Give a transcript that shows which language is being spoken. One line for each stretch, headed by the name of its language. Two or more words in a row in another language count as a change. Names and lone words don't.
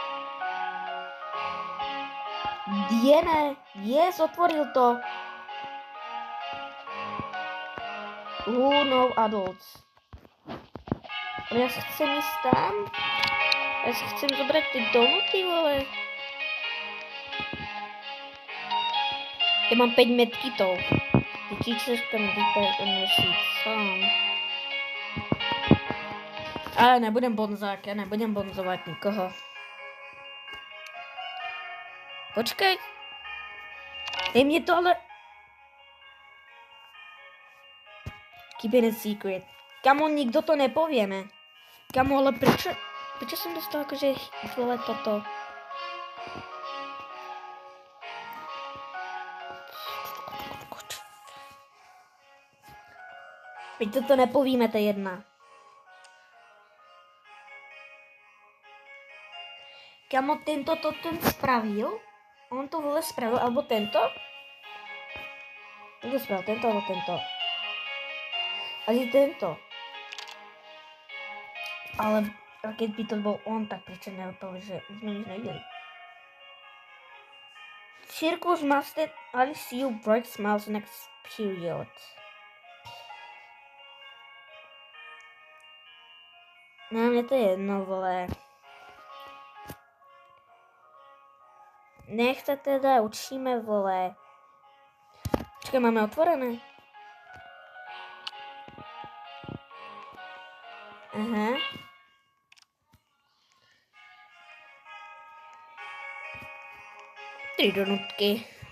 Slovak: Diene. Yes, otvoril to.
English: No adults.
Slovak: Ale ja sa chcem ísť tam. Ja si chcem zobrať tie donuty, vole. Ja mám 5 medkitov.
English: The teachers can detect and receive some.
Slovak: Ale nebudem bonzák, ja nebudem bonzovať nikoho.
Czech: Počkej. Dej mne to ale...
English: Keep it a secret.
Slovak: Kamo, nikto to nepovieme. Kamo, ale prečo som dostal akože vole toto? Veď toto nepovíme, to je jedna. Kamo, tento to ten spravil? On to vole spravil, alebo tento? Kto spravil, tento alebo tento? Asi tento. Ale keď by to bol on, tak prečo nevypadlo, že sme nič nevideli?
English: Circus must only see you break smiles next period.
Slovak: No, mne to je jedno, vole. Nech sa teda učíme, vole. Počkaj, máme otvorené? Aha. Tri donutky.